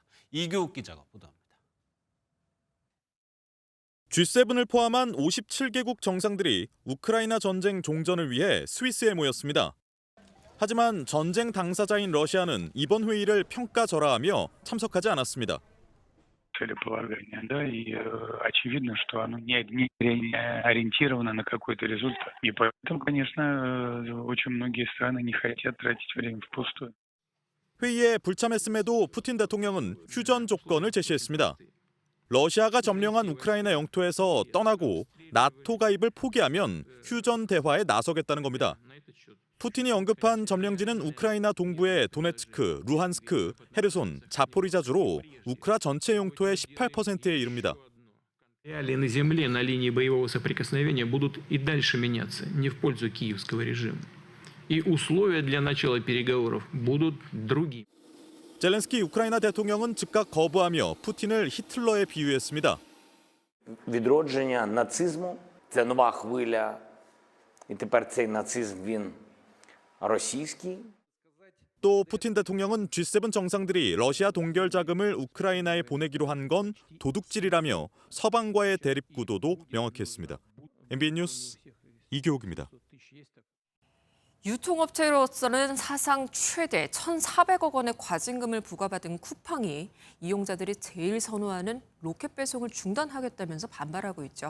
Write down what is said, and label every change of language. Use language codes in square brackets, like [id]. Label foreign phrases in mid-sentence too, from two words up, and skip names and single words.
[ko] 이규욱 기자가 보도합니다. G7을 포함한 57개국 정상들이 우크라이나 전쟁 종전을 위해 스위스에 모였습니다. 하지만 전쟁 당사자인 러시아는 이번 회의를 평가절하하며 참석하지 않았습니다. [ru] целеполагание, да, и очевидно, что оно не ориентировано на какой-то результат. И поэтому, конечно, очень многие страны не хотят тратить время впустую. [ko] 회의에 불참했음에도 푸틴 대통령은 휴전 조건을 제시했습니다. 러시아가 점령한 우크라이나 영토에서 떠나고 나토 가입을 포기하면 휴전 대화에 나서겠다는 겁니다. 푸틴이 언급한 점령지는 우크라이나 동부의 도네츠크, 루한스크, 헤르손, 자포리자주로 우크라 전체 영토의 18%에 이릅니다. [ru] Реалии на земле на линии боевого соприкосновения будут и дальше меняться, не в пользу киевского режима. И условия для начала переговоров будут другими. [ko] 젤렌스키 우크라이나 대통령은 즉각 거부하며 푸틴을 히틀러에 비유했습니다. [uk] Відродження нацизму – це нова хвиля, і тепер цей нацизм, він російський. [ko] 또 푸틴 대통령은 G7 정상들이 러시아 동결 자금을 우크라이나에 보내기로 한 건 도둑질이라며 서방과의 대립 구도도 명확했습니다. MBN 뉴스 이교욱입니다. 유통업체로서는 사상 최대 1,400억 원의 과징금을 부과받은 쿠팡이 이용자들이 제일 선호하는 로켓 배송을 중단하겠다면서 반발하고 있죠.